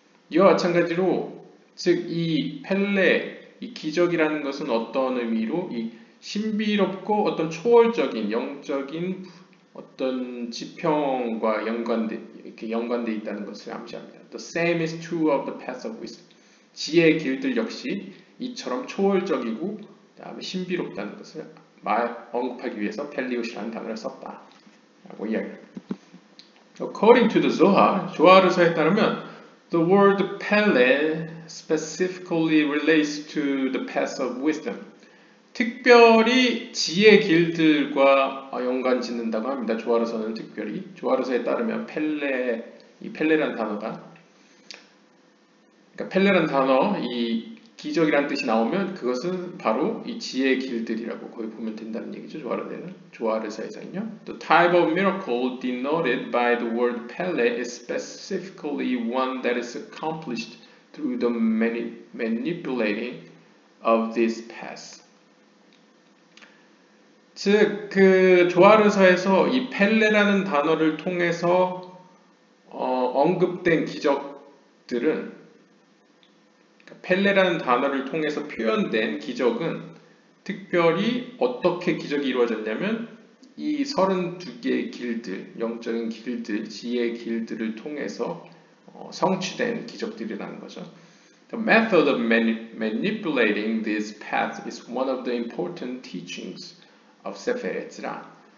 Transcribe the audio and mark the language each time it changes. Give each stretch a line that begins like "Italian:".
Korean: 이와 마찬가지로 즉 이 펠레, 이 기적이라는 것은 어떤 의미로 이 신비롭고 어떤 초월적인 영적인 어떤 지평과 이렇게 연관되어 있다는 것을 암시합니다.
English: The same is true of the path of wisdom.
Korean: 지혜의 길들 역시 이처럼 초월적이고 그다음에 신비롭다는 것을 언급하기 위해서 펠리옷이라는 단어를 썼다라고 이야기합니다.
English: According to the Zohar,
Korean: 조하르서에 따르면
English: the word Pele specifically relates to the path of wisdom.
Korean: 특별히 지혜 길들과 연관 짓는다고 합니다. 조하르서는 특별히 조하르서에 따르면 이 펠레라는 단어가 그러니까 펠레라는 단어 이 기적이라는 뜻이 나오면 그것은 바로 이 지혜의 길들이라고 거의 보면 된다는 얘기죠. 조하르서에서는요.
English: The type of miracle denoted by the word Pele is specifically one that is accomplished through the manipulating of this path.
Korean: 즉, 그 조하르서에서 이 펠레라는 단어를 통해서 언급된 기적들은 펠레라는 단어를 통해서 표현된 기적은 특별히 어떻게 기적이 이루어졌냐면 이 32개의 길들, 영적인 길들, 지혜의 길들을 통해서 성취된 기적들이라는 거죠.
English: The method of manipulating this path is one of the important teachings of 세페르 에즈라.